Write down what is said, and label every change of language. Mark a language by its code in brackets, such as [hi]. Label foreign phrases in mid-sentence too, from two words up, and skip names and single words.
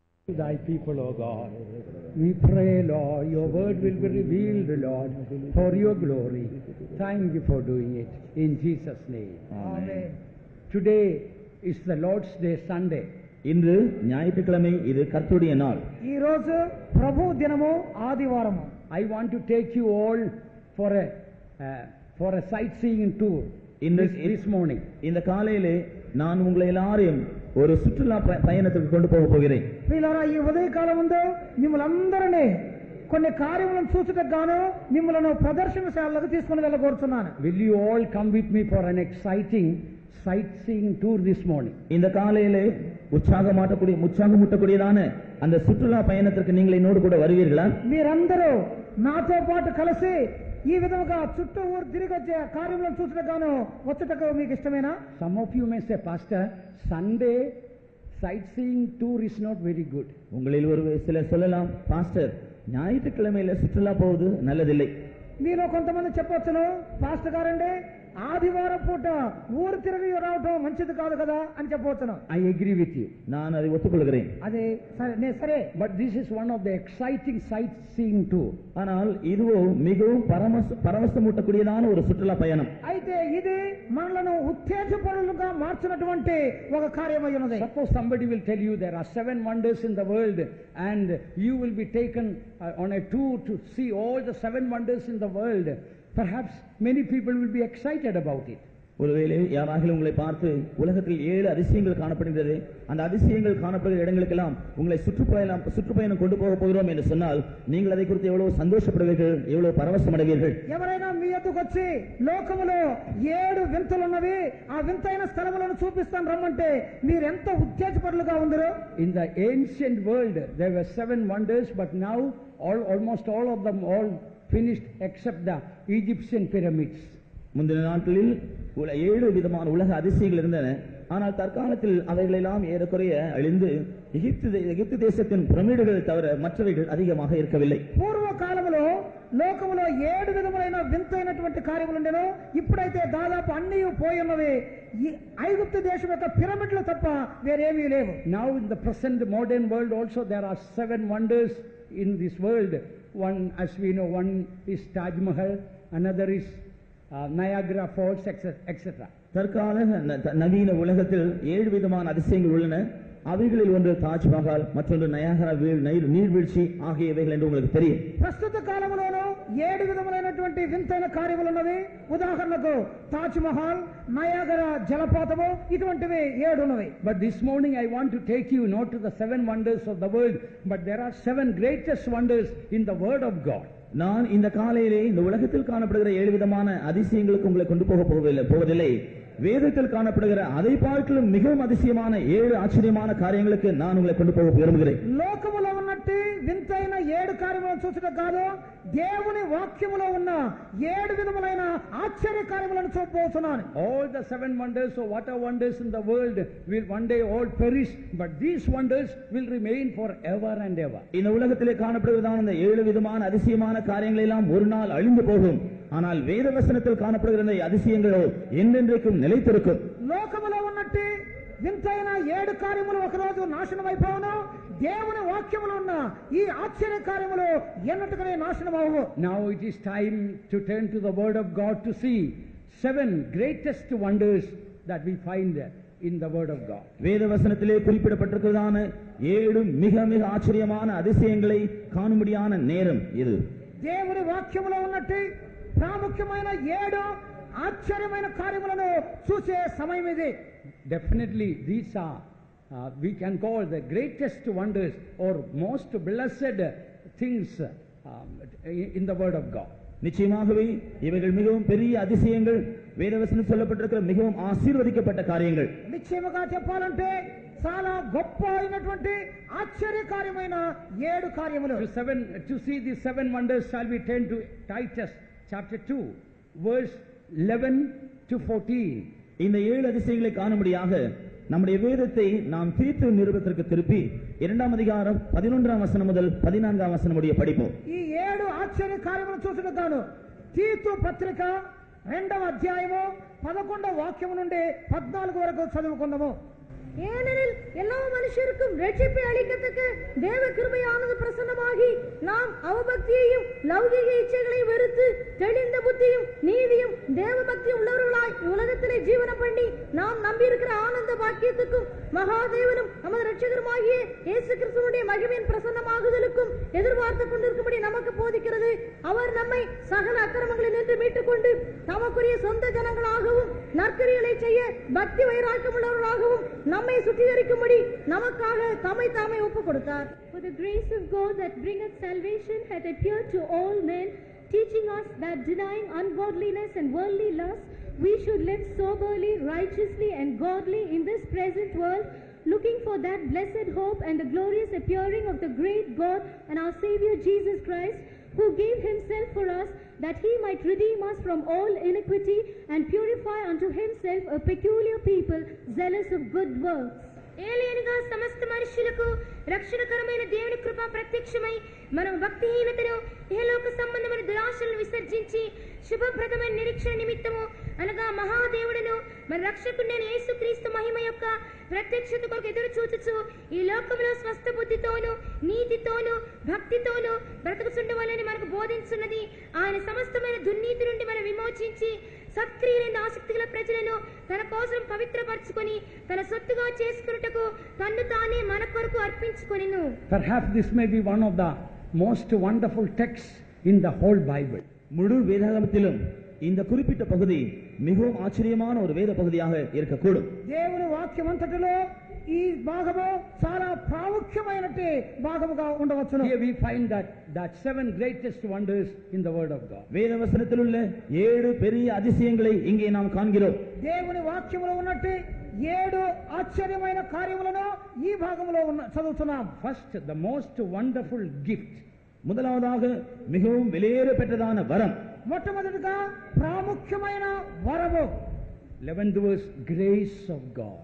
[en] Thy people, O God. We pray, Lord, your word will be revealed, Lord, for your glory. Thank you for doing it. In Jesus' name. Amen. Today is the Lord's Day, Sunday. [ta] இன்று ஞாயிற்றுக்கிழமை, இது கர்த்தருடைய நாள். [te] ఈ రోజు ప్రభు దినము ఆదివారము. [en] I want to take you all for a sightseeing tour this morning. [ta] இந்த காலையிலே நான் உங்களை எல்லாரையும் ஒரு சுற்றுலா பயணத்துக்கு கொண்டு போக போகிறேன். [te] ప్రియులారా, ఈ ఉదయకాలం ముందు మిమ్మల్ని అందరినీ కొన్ని కార్యములను చూసుటకు గాను మిమ్మల్ని ప్రదర్శనశాలకు తీసుకుని వెళ్ళగోరుతున్నాను. [en] Will you all come with me for an exciting sightseeing tour this morning? [ta] இந்த காலையிலே உற்சாகமூட்டக்கூடியதான அந்த சுற்றுலா பயணத்திற்கு நீங்கள் என்னோடு கூட வருவீர்களா? [te] మీరందరూ నాతో పాటు కలిసి ఈ విధముగా చుట్టూ ఊరు తిరిగి వచ్చే కార్యములను చూసుటకు గాను వచ్చుటకు మీకు ఇష్టమేనా? [en] Some of you may say, Pastor, Sunday sightseeing tour is not very good. [ta] உங்களில் ஒரு சிலர் சொல்லலாம், பாஸ்டர், ஞாயிற்றுக்கிழமையில சுற்றுலா போவது நல்லதில்லை. [te] మీలో కొంతమంది చెప్పొచ్చును, పాస్టర్ గారండి ఆదివారం పూట ఊరు తిరిగి రావటం మంచిది కాదు కదా అని చెప్పవచ్చును. [en] I agree with you. [ta] நான் அதை ఒప్పుకొల్கிறேன். [te] అదే సరే. [en] But this is one of the exciting sightseeing tour. [ta] ஆனால் இதுவோ மிகவும் பரவசமூட்டக்கூடியதான ஒரு சுற்றுலா பயணம். [te] అయితే ఇది మనలను ఉత్తేజపరులుగా మార్చినటువంటి ఒక కార్యమై ఉన్నది. [en] Suppose somebody will tell you there are 7 wonders in the world and you will be taken on a tour to see all the 7 wonders in the world. Perhaps many people will be excited about it. [ta] ஒருவேளை யாராகிலும் உங்களை பார்த்து உலகத்தில் 7 அதிசயங்கள் காணப்படுகிறது, அந்த அதிசயங்கள் காணப்படுகிற இடங்களுக்கெல்லாம் உங்களை சுற்றுப்பயணம் கொண்டு போக போகிறோம் என்று சொன்னால் நீங்கள் அதை குறித்து எவ்வளவு சந்தோஷப்படுவீர்கள், எவ்வளவு பரவசமடைவீர்கள். [te] ఎవరైనా మీ యొద్దకు వచ్చి లోకములో 7 వింతలు ఉన్నవి, ఆ వింతైన స్థలములను చూపిస్తాను రమ్మంటే మీరు ఎంత ఉత్తేజపరులుగా ఉందరో. [en] In the ancient world there were 7 wonders, but now almost all of them finished except the Egyptian pyramids. [ta] முந்தின நாட்களில் 7 விதமான உலக அதிசயங்கள் இருந்தன. ஆனால் தற்காலத்தில் அவைகளெல்லாம் ஏறக்குறைய அழிந்து எகிப்து தேசத்தின் பிரமிடுகள் தவிர மற்றவைகள் அதிகமாக இருக்கவில்லை. [te] పూర్వ కాలములో లోకములో 7 విధములైన వింతైనటువంటి కార్యములు ఉండెను. ఇప్పుడైతే దాదాపు అన్నీ పోయి ఉన్నవి. ఐగుప్తు దేశం యొక్క పిరమిడ్లు తప్ప వేరేమీ లేవు. [en] Now in the present modern world also there are 7 wonders in this world. One, as we know, one is Taj Mahal, another is Niagara Falls, etc. [ta] தற்கால நவீன உலகத்தில் 7 விதமான அதிசயங்கள் உள்ளன. அவைகளில் ஒன்று தாஜ்மஹால், மற்றொன்று நயாகரா நீர்வீழ்ச்சி ஆகியவைகள் என்று உங்களுக்கு தெரியும். [te] ప్రస్తుత కాలములోనూ 7 విధములైనటువంటి వింతైన కార్యములు ఉన్నవి. ఉదాహరణకు తాజ్ మహల్, నయాగరా జలపాతము, ఇటువంటివి 7 ఉన్నవి. [en] But this morning I want to take you not to the 7 wonders of the world, but there are 7 greatest wonders in the Word of God. [ta] நான் இந்த காலையிலே இந்த உலகத்தில் காணப்படுகிற 7 விதமான அதிசயங்களுக்கு உங்களை கொண்டு போவதில்லை. வேதத்தில் காணப்படுகிற அதை பார்க்கலும் மிகவும் அதிசயமான 7 ஆச்சரியமான காரியங்களுக்கு நான் உங்களை கொண்டு போக விரும்புகிறேன். [te] లోకములో ఉన్నట్టు వింతైన 7 కార్యములను చూసడం కాదు, దేవుని వాక్యములో ఉన్న 7 విధములైన ఆశ్చర్య కార్యములను చూపబోతున్నాను. [en] All the 7 wonders or what are wonders in the world will one day all perish, but these wonders will remain forever and ever. [ta] இந்த உலகத்திலே காணப்படுவதான இந்த 7 விதமான அதிசயமான காரியங்கள் எல்லாம் ஒரு நாள் அழிந்து போகும். ஆனால் வேத வசனத்தில் காணப்படுகிற இந்த அதிசயங்களோ என்றென்றைக்கும் நிலைத்திருக்கும். [te] లోకములో ఉన్నట్టు వింతైన 7 కార్యములు ఒకరోజు నాశనం అయిపోవును. దేవుని వాక్యములో ఉన్న ఈ ఆశ్చర్య కార్యములు ఎన్నటికనే నాశనం అవ్వవు. [en] Now it is time to turn to the Word of God to see 7 greatest wonders that we find in the Word of God. [ta] வேத வசனத்திலே குறிப்பிடப்பட்டிருக்கிறதான 7 மிக மிக ஆச்சரியமான அதிசயங்களை காணும்படியான நேரம் இது. [te] దేవుని వాక్యములో ఉన్నట్టు ప్రాముఖ్యమైన 7 ఆశ్చర్యమైన కార్యములను చూసే సమయం ఇది. [en] Definitely these are we can call the greatest wonders or most blessed things in the Word of God. [ta] நிச்சயமாகவே இவைகள் மிகவும் பெரிய அதிசயங்கள், வேதவசனம் சொல்லப்பட்டிருக்கிற மிகவும் ஆசீர்வதிக்கப்பட்ட காரியங்கள். [te] నిశ్చయముగా చెప్పాలంటే చాలా గొప్ప అయినటువంటి ఆశ్చర్యకార్యమైన 7 కార్యములు. [en] To see these 7 wonders shall we turn to Titus chapter 2 verse 11 to 14. [ta] இந்த 7 அதிசயங்களை காணும்படியாக நம்முடைய வேதத்தை நாம் தீத்து நிருபத்திற்கு திருப்பி 2ஆம் அதிகாரம் 11ஆம் வசனம் முதல் 14ஆம் வசனம் முடிய படிப்போம். [te] ఈ 7 ఆశ్చర్య కార్యములను చూసుకుంటాను. తీతు పత్రిక 2వ అధ్యాయము 11వ వాక్యము నుండి 14 వరకు చదువుకుందాము. [ta] ஏனெனில் உலகத்தில் எல்லா மனுஷருக்கும் ரட்சிப்பை அளிக்கத்தக்க தேவ கிருபையானது பிரசன்னமாகி நாம் அவபக்தியையும் லௌகிக இச்சைகளையும் வெறுத்து தெளிந்த புத்தியும் நீதியும் தேவ பக்தியும் உள்ளவர்களாய் உலகத்திலே ஜீவனம் பண்ணி நாம் நம்பியிருக்கிற ஆனந்த பாக்கியத்துக்கும் மகாதேவனும் நமது ரட்சகருமாகிய இயேசு கிறிஸ்துவுடைய மகிமையின் பிரசன்னமாகுதலுக்கும் எதிர்பார்த்து கொண்டிருக்கும்படி நமக்கு போதிக்கிறது. அவர் நம்மை சகல அக்கிரமங்களில் நின்று மீட்டுக் கொண்டு தமக்குரிய சொந்த ஜனங்களாகவும் நற்கிரிகளை செய்ய பக்தி வைராக்கியம் உள்ளவர்களாகவும் நம்மை சுத்திகரிக்கும்படி நமக்காக தம்மை தாமே ஒப்புக் கொடுத்தார். [en] For the grace of God that bringeth salvation hath appeared to all men, teaching us that denying ungodliness and worldly lust, we should live soberly, righteously and godly in this present world, looking for that blessed hope and the glorious appearing of the great God and our Savior Jesus Christ, who gave himself for us, that he might redeem us from all iniquity and purify unto himself a peculiar people, zealous of good works. [te] ఏలియనగా సమస్త మనుషులకు రక్షణకరమైన దేవుని కృప ప్రత్యక్షమై మనం భక్తిహీనతను ఇహలోక సంబంధమైన దురాశలను విసర్జించి శుభప్రదమైన నిరీక్షణ నిమిత్తము అనగా మహాదేవుడును మన రక్షకుడైన యేసుక్రీస్తు మహిమ యొక్క ప్రత్యక్షత కొరకు ఎదురు చూచుచు ఈ లోకంలో స్వస్థ బుద్ధితోను నీతితోను భక్తితోను బ్రతుకుచుండవలని మనకు బోధించున్నది. ఆయన సమస్తమైన దుర్నీతి నుండి మనం విమోచించి సత్క్రియలైన ఆసక్తి గల ప్రజలను తన కోసం పవిత్రపరచుకొని తన సొత్తుగా చేసుకున్నటకు తన్ను తానే మన కొరకు అర్పించుకొనెను. [en] Perhaps this may be one of the most wonderful texts in the whole Bible. [ta] முழு வேதாகமத்திலும் இந்த குறிப்பிட்ட பகுதி மிகவும் ஆச்சரியமான ஒரு வேத பகுதியாக இருக்கக்கூடும். [te] దేవుని వాక్యం అంతటిలో ఈ భాగము చాలా ప్రాముఖ్యమైనటి భాగముగా ఉండవచ్చును. [en] Here we find that 7 greatest wonders in the word of God. [ta] வேத வசனத்தில் உள்ள 7 பெரிய அதிசயங்களை இங்கே நாம் காண்கிறோம். [te] దేవుని వాక్యములో ఉన్నట్టు 7 ఆశ్చర్యమైన కార్యములను ఈ భాగములో చదువుతున్నాం. [en] First, the most wonderful gift. [ta] முதலாவதாக மிகவும் விலையேற பெற்றதான வரம். [te] మొట్టమొదటిగా ప్రాముఖ్యమైన వరము. [en] 11th verse, grace of God.